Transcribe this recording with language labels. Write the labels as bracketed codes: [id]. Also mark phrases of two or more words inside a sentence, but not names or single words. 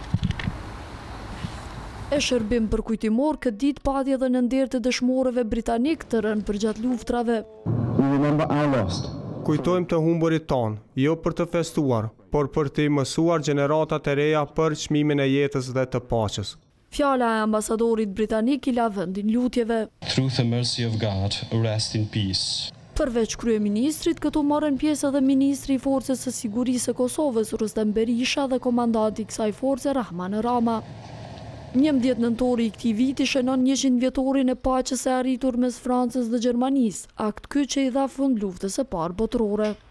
[sq] E shërbim për kujtimor, këtë ditë pati edhe në nder të dëshmorëve britanik të rënë përgjatë luftrave. Kujtojmë të humburit tonë, jo për të festuar, por për të mësuar gjeneratat e reja për çmimin e jetës dhe të paqes. Fjala e ambasadorit britanik i la vendin lutjeve. [en] Through the mercy of God, rest in peace. [sq] Përveç kryeministrit, këtu morën pjesë edhe ministri i Forcës së Sigurisë së Kosovës, Rustem Berisha, dhe komandanti i kësaj force, Rahman Rama. 11 nëntori i këtij viti shënon 100 vjetorin e paqes së arritur mes Francës dhe Gjermanisë, akt ky që i dha fund luftës së parë botërore.